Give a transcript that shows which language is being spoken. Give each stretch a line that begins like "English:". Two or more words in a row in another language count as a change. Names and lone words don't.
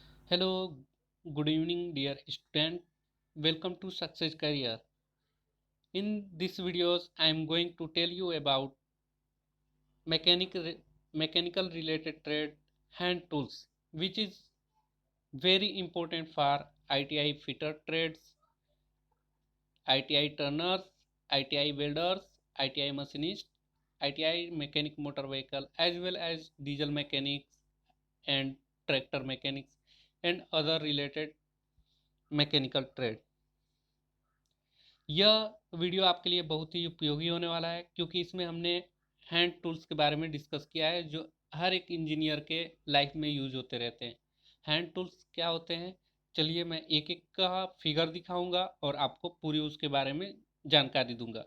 English: Hello, good evening, dear student. Welcome to Success Career. In this videos, I am going to tell you about mechanical mechanical related trade hand tools, which is very important for ITI fitter trades, ITI turners, ITI welders, ITI machinists, ITI mechanic motor vehicle, as well as diesel mechanics and tractor mechanics and other related mechanical trade.
Hindi: यह वीडियो आपके लिए बहुत ही उपयोगी होने वाला है क्योंकि इसमें हमने
English: hand tools
Hindi: के बारे में डिस्कस किया है जो हर एक इंजीनियर के लाइफ में यूज होते रहते हैं।
English: hand tools
Hindi: क्या होते हैं, चलिए मैं एक एक का फिगर दिखाऊंगा और आपको पूरी उसके बारे में जानकारी दूंगा।